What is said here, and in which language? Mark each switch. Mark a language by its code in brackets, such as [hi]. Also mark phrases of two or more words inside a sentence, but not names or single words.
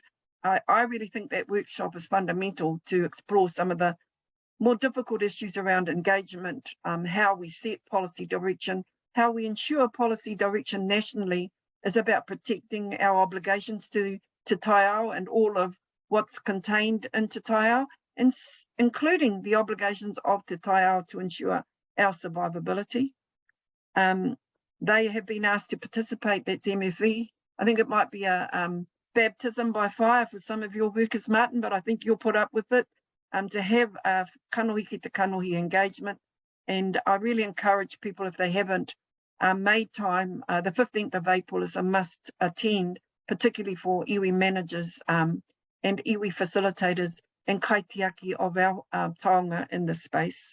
[en] I really think that workshop is fundamental to explore some of the more difficult issues around engagement, how we set policy direction, how we ensure policy direction nationally is about protecting our obligations to [mi] Te Taiao [en] and all of what's contained in [mi] Te Taiao, [en] and including the obligations of [mi] Te Taiao [en] to ensure our survivability. They have been asked to participate, that's MFE. I think it might be a baptism by fire for some of your workers, Martin, but I think you'll put up with it, to have a [mi] kanohi ki te kanohi [en] engagement. And I really encourage people, if they haven't made time, the 15th of April is a must attend, particularly for iwi managers and iwi facilitators and kaitiaki of our taonga in this space.